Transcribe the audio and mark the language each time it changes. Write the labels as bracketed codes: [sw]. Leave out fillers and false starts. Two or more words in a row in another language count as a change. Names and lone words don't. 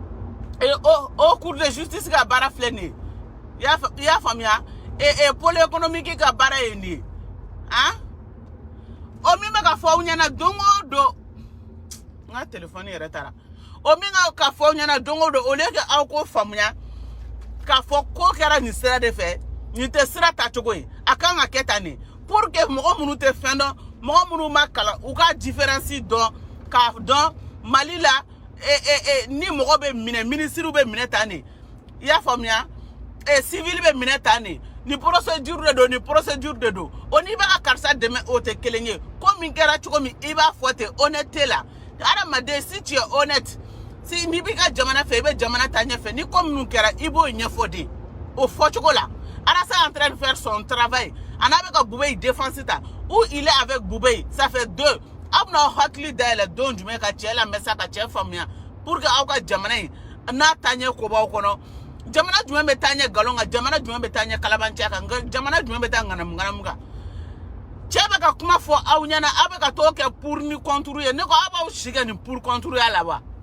[bm] o [fr] cour de justice [bm] ka baara filɛ nin ye i y'a faamuya [fr] pôle économique [bm] ka baara ye nin ye han o min bɛ ka fɔ aw ɲɛna don o don n ka téléphone yɛrɛ taara o min ka fɔ aw ɲɛna don o don [fr] au lieu que [bm] aw k'o faamuya k'a fɔ ko kɛra nin sira de fɛ nin tɛ sira tacogo ye a kan ka kɛ tan de [fr] pour que [bm] mɔgɔ minnu tɛ fɛn dɔn mɔgɔ minnu ma kalan u ka différence dɔn k'a dɔn Mali la ni mɔgɔ bɛ minɛ ministre bɛ minɛ tan de i y'a faamuya civil bɛ minɛ tan de ni [fr] procédure de [bm] don ni [fr] procédure de [bm] don o n'i bɛ ka karisa dɛmɛ o tɛ kelen ye ko min kɛra cogo min i b'a fɔ ten honnêteté la adamaden [fr] si tu es honnête [bm] si n'i b'i ka jamana fɛ i bɛ jamana ta ɲɛfɛ ni ko minnu kɛra i b'o ɲɛfɔ de o fɔcogo la arasa [fr] est en train de faire son travail [bm] a n'a bɛ ka Bube défense ta [fr] ou il est avec Bube ça fait deux [bm] aw bɛna hakili dayɛlɛ don jumɛn ka cɛ lamɛn sa ka cɛ faamuya [fr] pour que [bm] aw ka jamana in n'a taaɲɛ ko b'aw kɔnɔ jamana jumɛn bɛ taa ɲɛ nkalon kan jamana jumɛn bɛ taa ɲɛ kalabanciya kan jamana jumɛn bɛ taa ŋanamu kan cɛ bɛ ka kuma fɔ aw ɲɛna aw bɛ ka t'o kɛ pour ni contre ye ne ko aw b'aw si kɛ nin [fr] pour contre [bm] ya la wa